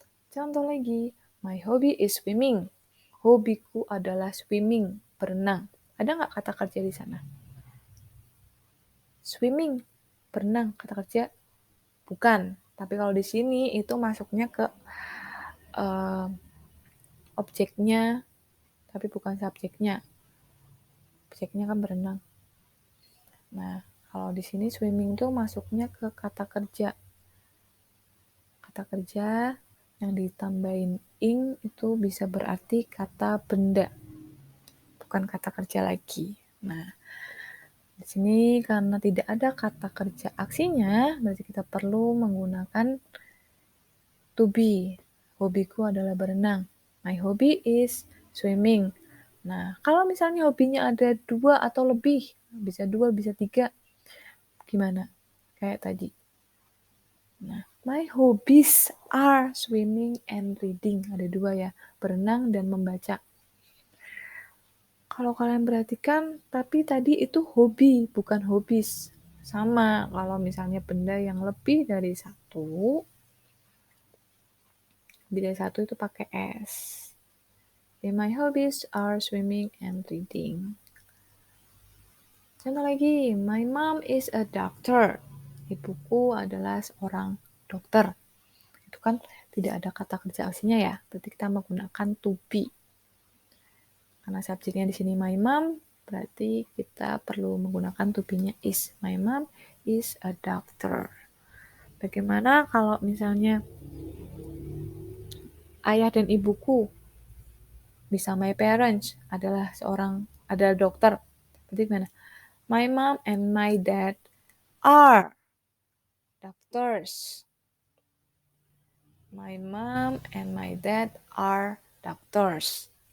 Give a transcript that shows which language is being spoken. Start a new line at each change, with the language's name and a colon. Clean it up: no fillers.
Indonesian: Contoh lagi,
English: my hobby is swimming.
Indonesian: Hobiku adalah swimming, berenang. Ada nggak kata kerja di sana? Swimming, berenang, kata kerja? Bukan. Tapi kalau di sini itu masuknya ke objeknya, tapi bukan subjeknya. Objeknya kan berenang. Nah, kalau di sini swimming itu masuknya ke kata kerja. Kata kerja yang ditambahin ing itu bisa berarti kata benda. Bukan kata kerja lagi. Nah, di sini karena tidak ada kata kerja aksinya, berarti kita perlu menggunakan to be. Hobiku adalah berenang.
English: My hobby is swimming.
Indonesian: Nah, kalau misalnya hobinya ada dua atau lebih, bisa dua, bisa tiga, gimana? Kayak tadi.
English: Nah, my hobbies are swimming and reading.
Indonesian: Ada dua ya, berenang dan membaca. Kalau kalian perhatikan, tapi tadi itu hobi, bukan hobbies. Sama, kalau misalnya benda yang lebih dari satu itu pakai S.
English: My hobbies are swimming and reading.
Indonesian: Contoh lagi,
English: my mom is a doctor.
Indonesian: Ibuku adalah seorang dokter. Itu kan tidak ada kata kerja aksinya ya, berarti kita menggunakan to be. Karena subjeknya di sini my mom, berarti kita perlu menggunakan to be-nya is.
English: My mom is a doctor.
Indonesian: Bagaimana kalau misalnya ayah dan ibuku? Bisa my parents adalah dokter. Berarti gimana?
English: My mom and my dad are doctors. My mom and my dad are doctors.